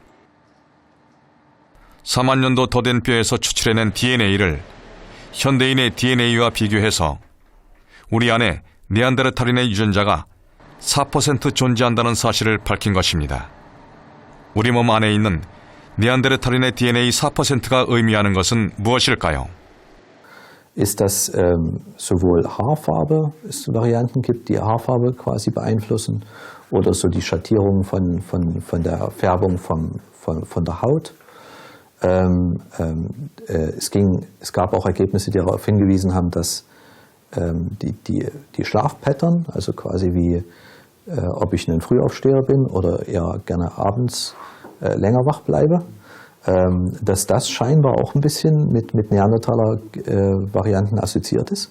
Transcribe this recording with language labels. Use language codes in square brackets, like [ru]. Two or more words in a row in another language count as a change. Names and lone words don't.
[ko] 4만 년도 더 된 뼈에서 추출해낸 DNA를 현대인의 DNA와 비교해서 우리 안에 네안데르탈인의 유전자가 4% 존재한다는 사실을 밝힌 것입니다. 우리 몸 안에 있는 네안데르탈인의 DNA 4%가 의미하는 것은 무엇일까요? [de] Ist das sowohl Haarfarbe, es Varianten gibt, die Haarfarbe quasi beeinflussen, oder so die Schattierung von der Färbung von der Haut. Es gab auch Ergebnisse, die darauf hingewiesen haben, dass die Schlafpattern, also quasi wie ob ich ein Frühaufsteher bin oder eher gerne abends länger wach bleibe, dass das scheinbar auch ein bisschen mit Neandertaler-Varianten assoziiert ist.